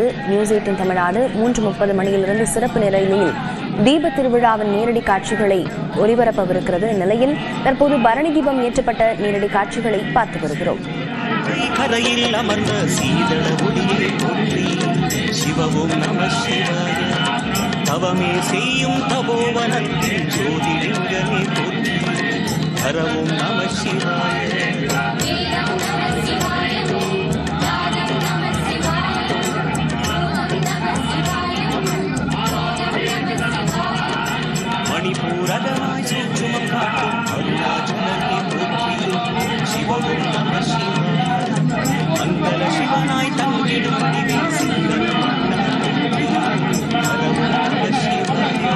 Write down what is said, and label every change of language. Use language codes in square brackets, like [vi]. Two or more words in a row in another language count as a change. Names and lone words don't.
[ta] நியூஸ் 18 தமிழ்நாடு 3:30 மணியிலிருந்து சிறப்பு நிலையில் தீப திருவிழாவின் நேரடி காட்சிகளை ஒளிபரப்பவிருக்கிறது. இந்நிலையில் தற்போது பரணி தீபம் ஏற்றப்பட்ட நேரடி காட்சிகளை பார்த்து வருகிறோம். கரையில் அமர்ந்த சீதள ஒளியை போற்றி [sa] शिव ओं नमः शिवाय [ta] தவமே செய்யும் தபோவனத்தின் ஜோதிலிங்கமே போற்றி [sa] हर ओं नमः शिवाय [ta] மணிபூரகமாய் சூட்சுமம் காட்டும் அருணாச்சலனை போற்றி [sa] शिव ओं नमः शिवाय [ta] மங்கள சிவனாய் தங்கிடும் திவ்ய சிங்கன் [sa] हर ओं नमः शिवाय